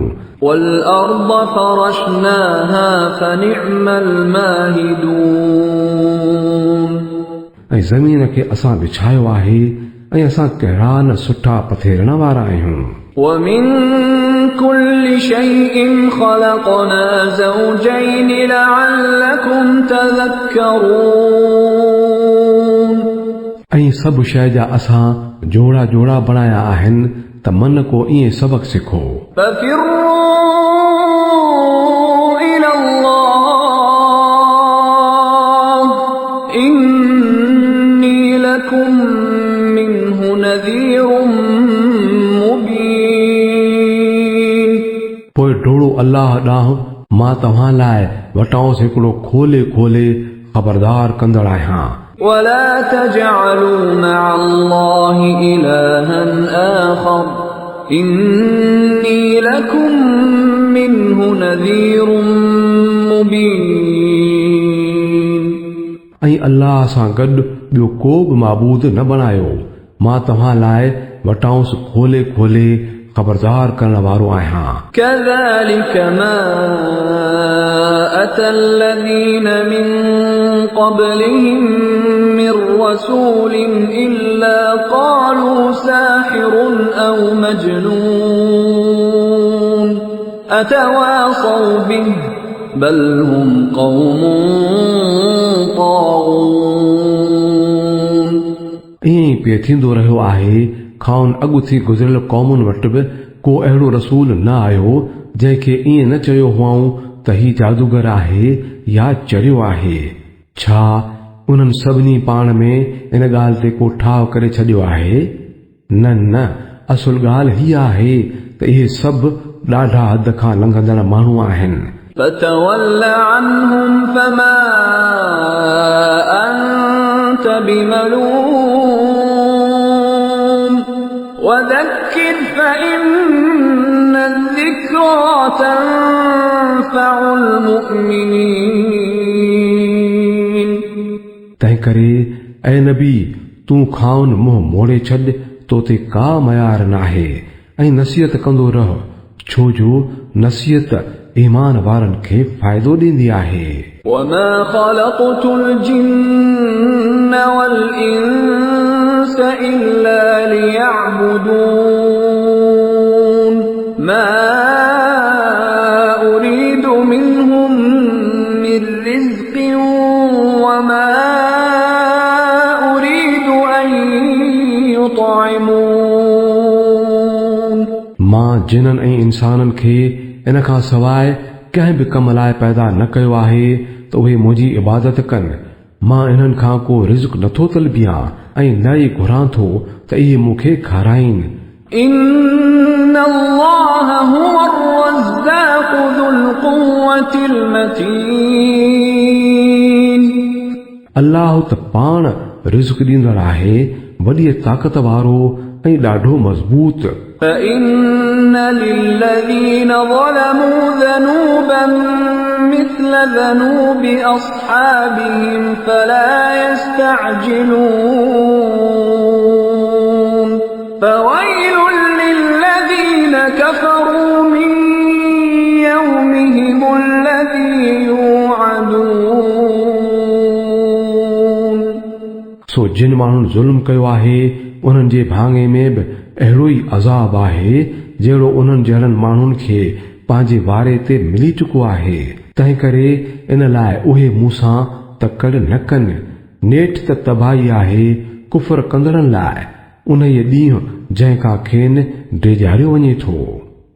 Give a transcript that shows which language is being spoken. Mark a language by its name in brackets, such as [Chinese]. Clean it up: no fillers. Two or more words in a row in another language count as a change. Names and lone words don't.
[Arabic] والأرض فرشناها فنعم الماهدون। [Sindhi] ऐं ज़मीन खे असां बिछायो आहे ऐं असां कहिड़ा न सुठा पथेरण वारा आहियूं। [Arabic] ومن كل شيء خلقنا زوجين لعلكم تذكرون। [Sindhi] ऐं सभु शइ जा असां जोड़ा जोड़ा बणाया आहिनि त मन को ईअं सबक सिखो। [Arabic] ففروا إلى الله إني لكم منه نذير مبين। [Sindhi] पोइ डोड़ो अल्लाह ॾांहुं, मां तव्हां लाइ वटांसि हिकिड़ो खोले खोले ख़बरदार कंदड़ आहियां। [Arabic] ولا تجعلوا مع الله إلها آخر إني لكم منه نذير مبين। [Sindhi] ऐं अल्लाह सां गॾु ॿियो को बि माबूद न बणायो, मां तव्हां लाइ वटांसि खोले खोले ख़बरदार करण वारो आहियां। [Arabic] كذلك ما أتى الذين من قبلهم من رسول إلا قالوا ساحر أو مجنون أتواصوا به بل هم قوم طاغون। [Sindhi] ईअं पिए थींदो रहियो आहे, खाउन अॻु थी गुज़िरियल क़ौमुनि वटि बि को अहिड़ो रसूल न आयो जंहिंखे ईअं न चयो हुआऊं त ही जादूगर आहे या चरियो आहे। छा उन्हनि सभिनी पाण में इन ॻाल्हि ते को ठाव करे छॾियो आहे? न न, असुल ॻाल्हि हीअ आहे त इहे सभु ॾाढा हद खां लंघंदड़ माण्हू आहिनि। [Arabic] فتول عنهم فما أنت بملوم وذكر فإن الذكرى تنفع المؤمنين। [Sindhi] तंहिं करे ऐ नबी, तूं खाउन मुंहुं मोड़े छॾ, तो ते का मयार नाहे, ऐं नसीहत कंदो रह, छो जो नसीहत ईमान वारनि खे फ़ाइदो ॾींदी आहे। [Arabic] وما خلقت الجن والإنس إلا ليعبدون ما أريد منهم من رزق وما أريد أن يطعمون। [Sindhi] मां जिननि ऐं इंसाननि खे इन खां सवाइ कंहिं बि कम लाइ पैदा न कयो आहे त उहे मुंहिंजी इबादत कनि। मां इन्हनि खां को रिज़्क़ नथो तलबियां ऐं न ई घुरां थो त इहे मूंखे खाराइनि। [Arabic] إن الله هو الرزاق ذو القوة المتين। [Sindhi] अल्लाह त पाण रिज़्क़ ॾींदड़ आहे, वॾी ताक़त वारो ऐं ॾाढो मज़बूत। [Arabic] فإن للذين ظلموا ذنوبا مثل ذنوب أصحابهم فلا يستعجلون فويل للذين كفروا من يومهم الذي يوعدون [Sindhi] सो जिन माण्हुनि ज़ुल्म कयो आहे उन्हनि जे भाङे में बि अहिड़ो ई अज़ाब आहे जहिड़ो उन्हनि जहिड़नि माण्हुनि खे पंहिंजे वारे ते मिली चुको आहे। तंहिं करे इन लाइ उहे मूंसां तकड़ न कनि। नेठ त तबाही आहे कुफर कंदड़नि लाइ उन ॾींहुं जंहिं खां खेनि डिॼारियो वञे थो।